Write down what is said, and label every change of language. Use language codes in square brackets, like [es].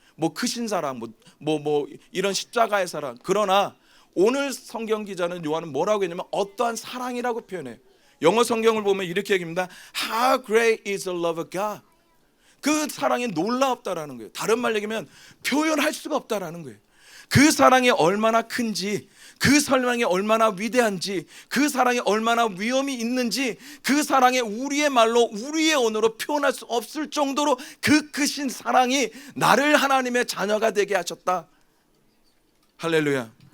[ko] 뭐 크신 사랑, 뭐 이런 십자가의 사랑. 그러나 오늘 성경 기자는 요한은 뭐라고 했냐면 어떠한 사랑이라고 표현해요. 영어 성경을 보면 이렇게 얘기합니다. [en] How great is the love of God. [ko] 그 사랑이 놀랍다라는 거예요. 다른 말 얘기하면 표현할 수가 없다라는 거예요. 그 사랑이 얼마나 큰지, 그 사랑이 얼마나 위대한지, 그 사랑이 얼마나 위험이 있는지, 그 사랑이 우리의 말로, 우리의 언어로 표현할 수 없을 정도로 그 크신 사랑이 나를 하나님의 자녀가 되게 하셨다. 할렐루야.